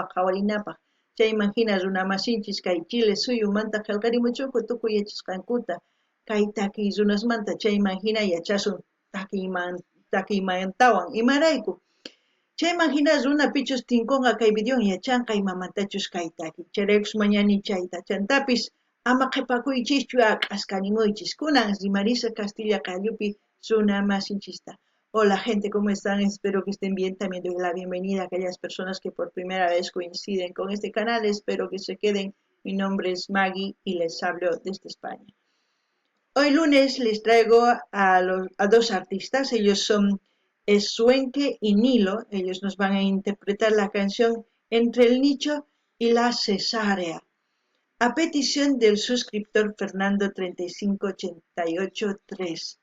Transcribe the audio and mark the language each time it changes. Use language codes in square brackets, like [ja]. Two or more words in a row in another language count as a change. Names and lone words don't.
[qu] qhawarinapaq chayman hina runamasinchis kay Chile suyumanta qillqarimuchunku tukuy yachasqankuta kay takiy runasmanta chayman hina yachasun takiymantawan imarayku chayman hina runa pichus tinkunqa kay videon yachanqa imamantachus kay takiy chayraykus mañani chayta chantapis ama qhipakuychischu k'askanimuychis kunan rimarisa Castilla Callupi sunamasinchista. [es] Hola gente, ¿cómo están? Espero que estén bien. También doy la bienvenida a aquellas personas que por primera vez coinciden con este canal. Espero que se queden. Mi nombre es Maggie y les hablo desde España. Hoy lunes les traigo a dos artistas. Ellos son Eswenke y Nilo. Ellos nos van a interpretar la canción Entre el nicho y la cesárea, a petición del suscriptor Fernando 35883.